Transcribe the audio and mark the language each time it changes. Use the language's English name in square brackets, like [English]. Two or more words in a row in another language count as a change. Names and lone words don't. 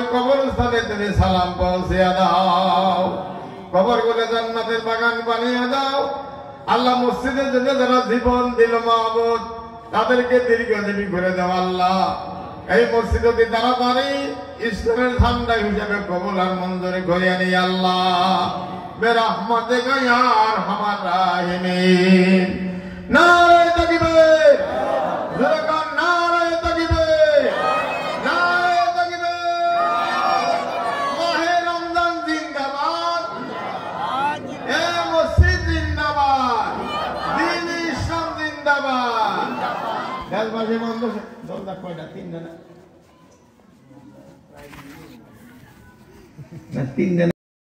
[Bangla] কবরস্থানে তুমি সালাম পৌঁছে দাও কবরগুলো জান্নাতের বাগান বানিয়ে দাও আল্লাহ মসজিদের জন্য যারা জীবন দিল মাহবুব তাদেরকে দীর্ঘজীবী করে দাও আল্লাহ এই মসজিদে তাড়াতাড়ি ইসলামের ঠান্ডা হিসাবে কবুল আর মঞ্জুরি করে আনি আল্লাহ [Arabic] برحمتك يا ارحم [Urdu] الراحمين نعرہ تکبیر ذرا نعرہ تکبیر نعرہ تکبیر ماہ رمضان زندہ باد اے مسجد زندہ باد دین اسلام زندہ باد دل بجے بند سے دو تک کوئی تین دن